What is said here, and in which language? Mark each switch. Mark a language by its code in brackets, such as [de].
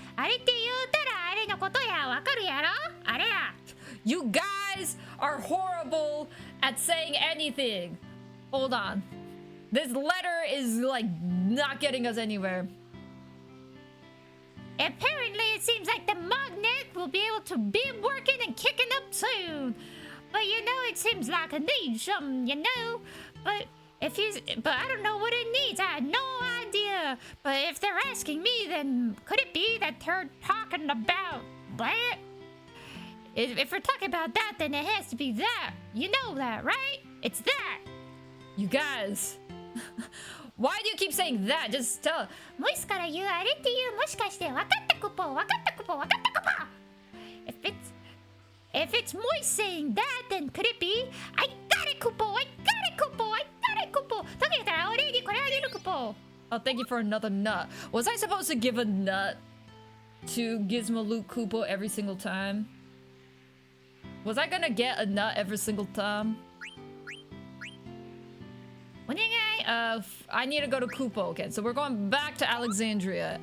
[ja] あれって言うたらあれのことや。わかるやろあれや。 [en] You guys are horrible at saying anything. Hold on. This letter is like not getting us anywhere. Apparently, it seems like the magnet will be able to be working and kicking up soon. But you know, it seems like it needs something, you know. But I don't know what it needs. I have no idea. But if they're asking me, then could it be that they're talking about that? If we're talking about that, then it has to be that. You know that, right? It's that. You guys. Why do you keep saying that? Just tell. [ja] モイスから言うあれっていうもしかして分かったクポ分かったクポ分かったクポ [en] If it's Moise saying that, then could it be I got it kupo [ja] I got it kupo I got it kupo だけど俺にこれあげるクポ [en] Oh, thank you for another nut. Was I supposed to give a nut to Gizmo Luke Koopo every single time? Was I gonna get a nut every single time? [ja] お願い [en] I need to go to Koopo again. So we're going back to Alexandria.